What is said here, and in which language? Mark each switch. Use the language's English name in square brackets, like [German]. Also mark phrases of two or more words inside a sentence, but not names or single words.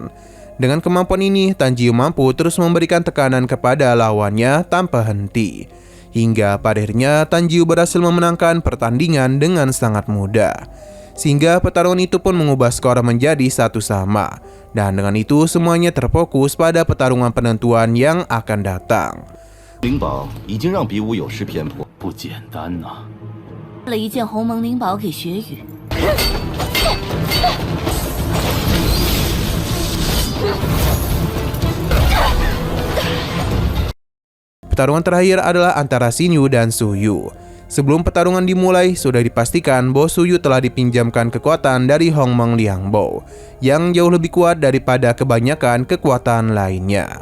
[Indonesian] Dengan kemampuan ini, Tan Jiu mampu terus memberikan tekanan kepada lawannya tanpa henti. Hingga pada akhirnya Tan Jiu berhasil memenangkan pertandingan dengan sangat mudah. Sehingga pertarungan itu pun mengubah skor menjadi 1-1. Dan dengan itu semuanya terfokus pada pertarungan penentuan yang akan datang. [Chinese] 灵宝已经让比武有失偏颇，不简单呐！了一件鸿蒙灵宝给雪羽。 [Indonesian] Pertarungan terakhir adalah antara Xin Yu dan Su Yu. Sebelum pertarungan dimulai, sudah dipastikan bahwa Su Yu telah dipinjamkan kekuatan dari Hongmeng Liangbo, yang jauh lebih kuat daripada kebanyakan kekuatan lainnya.